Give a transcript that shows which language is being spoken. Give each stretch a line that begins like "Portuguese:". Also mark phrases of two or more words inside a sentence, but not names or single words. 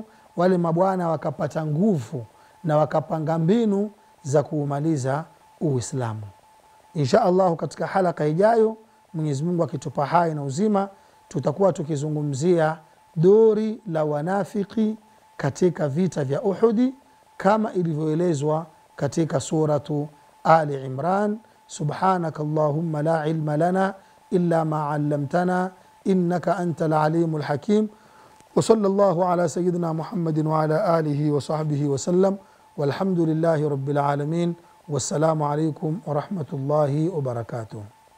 Swahili: Wale mabwana wakapata nguvu na wakapanga mbinu za kuumaliza Uislamu.
Arabic: إن شاء الله
Swahili: katika halaka ijayo, Mwenyezi Mungu akitupa hai na uzima, tutakuwa tukizungumzia dori la wanafiki katika vita vya Uhudi kama ilivyoelezwa katika suratu Ali Imran.
Arabic: سبحانك اللهم لا علم لنا إلا ما علمتنا إنك أنت العليم الحكيم. وصلى الله على سيدنا محمد وعلى آله وصحبه وسلم، والحمد لله رب العالمين. والسلام عليكم ورحمة الله وبركاته.